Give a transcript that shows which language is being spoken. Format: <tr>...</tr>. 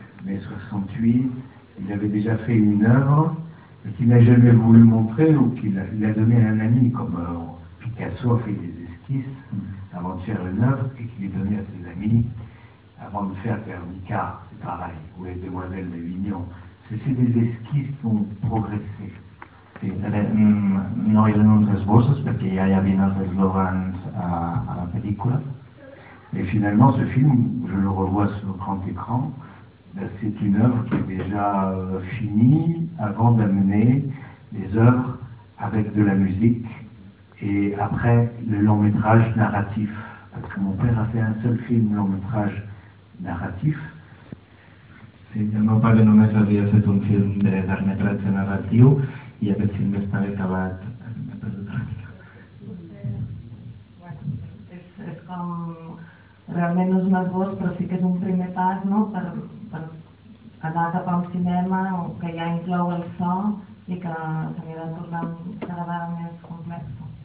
<fr>Mais 68, il avait déjà fait une œuvre qu'il n'a jamais voulu montrer ou qu'il a donné à un ami, comme Picasso a fait des esquisses avant de faire une œuvre et qu'il a donné à ses amis. Avant de faire Guernica, c'est pareil, ou les demoiselles d'Avignon. C'est des esquisses qui ont progressé.</fr> <ca>No eren uns esbossos perquè ja hi havia els eslògans a la pel·lícula.</ca> <fr>Et finalement, ce film, je le revois sur grand écran, c'est une œuvre qui est déjà finie avant d'amener les œuvres avec de la musique et après le long métrage narratif. Parce que mon père a fait un seul film long métrage narratif.</fr> <ca>Sí, el meu pare només havia fet un film de llarg metratge narratiu i aquest film estava acabat és com... Realment no és un esbós, però sí que és un primer pas, no? Per anar cap a un cinema que ja inclou el so i que s'hauria de tornar cada vegada més complex.</ca>